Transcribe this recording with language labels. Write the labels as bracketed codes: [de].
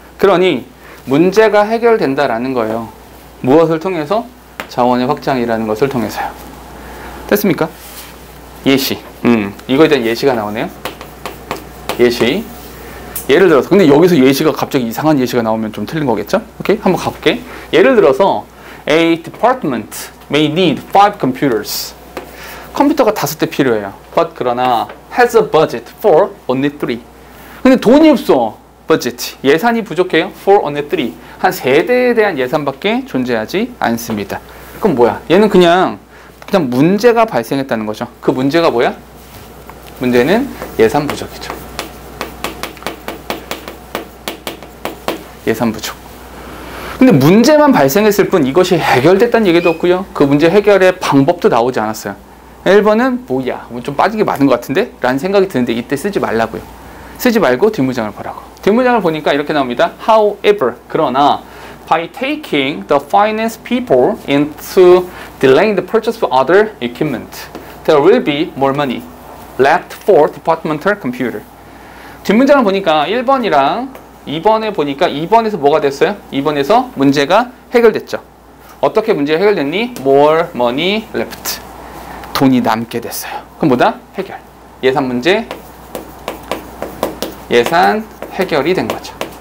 [ko] 그러니 문제가 해결된다라는 거예요. 무엇을 통해서? 자원의 확장이라는 것을 통해서요. 됐습니까? 예시. 이거에 대한 예시가 나오네요. 예시. 예를 들어서 근데 여기서 예시가 갑자기 이상한 예시가 나오면 좀 틀린 거겠죠? 오케이? 한번 가볼게. 예를 들어서 [en] A department may need 5 computers. [ko] 컴퓨터가 5대 필요해요. [en] But [ko] 그러나 [en] has a budget for only 3. [ko] 근데 돈이 없어. budget. 예산이 부족해요. [en] For only 3. [ko] 한 3대에 대한 예산밖에 존재하지 않습니다. 그럼 뭐야? 얘는 그냥 문제가 발생했다는 거죠. 그 문제가 뭐야? 문제는 예산 부족이죠. 예산 부족. 근데 문제만 발생했을 뿐 이것이 해결됐다는 얘기도 없고요. 그 문제 해결의 방법도 나오지 않았어요. 1번은 뭐야? 좀 빠지게 많은 것 같은데? 라는 생각이 드는데 이때 쓰지 말라고요. 쓰지 말고 뒷문장을 보라고. 뒷문장을 보니까 이렇게 나옵니다. [en] However, [ko] 그러나 [en] by taking the finance people into delaying the purchase of other equipment, there will be more money left for departmental computer. [ko] 뒷문장을 보니까 1번이랑 2번에 보니까 2번에서 뭐가 됐어요? 2번에서 문제가 해결됐죠. 어떻게 문제가 해결됐니? [en] More money left. [ko] 돈이 남게 됐어요. 그럼 뭐다? 해결. 예산 문제, 예산 해결이 된 거죠.